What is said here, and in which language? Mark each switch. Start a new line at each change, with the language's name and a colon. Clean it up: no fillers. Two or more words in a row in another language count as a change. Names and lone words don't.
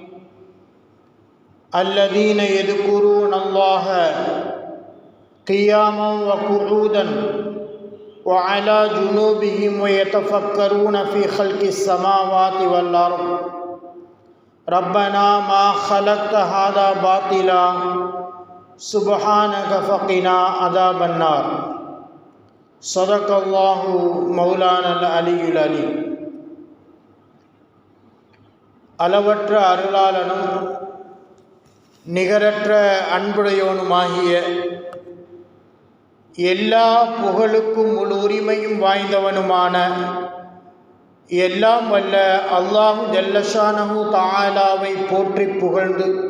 Arabic: الذين يذكرون الله قياما وقعودا وعلى جنوبهم ويتفكرون في خلق السماوات والأرض ربنا ما خلقت هذا باطلا سبحانك فقنا عذاب النار. صدق الله مولانا العلي العليم.
Tamil: அளவற்ற அருளாளனும் நிகரற்ற அன்புடையவனுமாகிய எல்லா புகழுக்கும் முழு உரிமையும் வாய்ந்தவனுமான எல்லாம் வல்ல அல்லாஹு
Arabic: جل شأنه تعالىவை
Tamil: போற்றி புகழ்ந்து